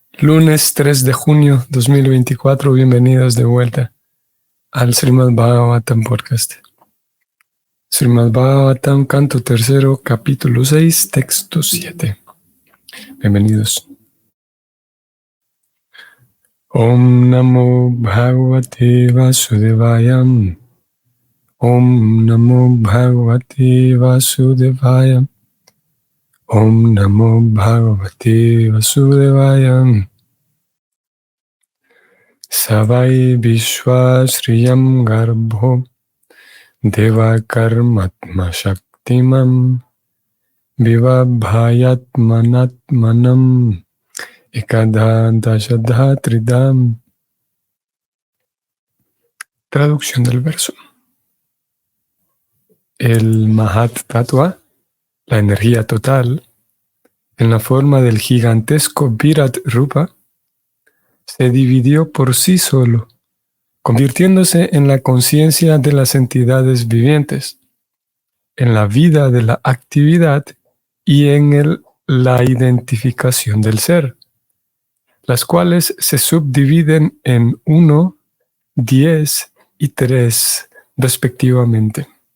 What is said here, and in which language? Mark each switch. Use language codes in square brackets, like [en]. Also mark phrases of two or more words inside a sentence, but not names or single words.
[es] Lunes 3 de junio 2024, bienvenidos de vuelta al Srimad Bhagavatam Podcast. Srimad Bhagavatam, canto tercero, capítulo 6, texto 7. Bienvenidos. [sa] Om Namo Bhagavate Vasudevayam. Om Namo Bhagavate Vasudevayam. Om Namo Bhagavate Vasudevayam. Savai Vishwasriyam Garbho Devakarmatma Shaktimam Vivabhayatmanatmanam Ekadadashadha Tridam. [es] Traducción del verso. El Mahat Tattva, la energía total, en la forma del gigantesco Virat Rupa, se dividió por sí solo, convirtiéndose en la conciencia de las entidades vivientes, en la vida de la actividad y en la identificación del ser, las cuales se subdividen en 1, 10 y 3 respectivamente.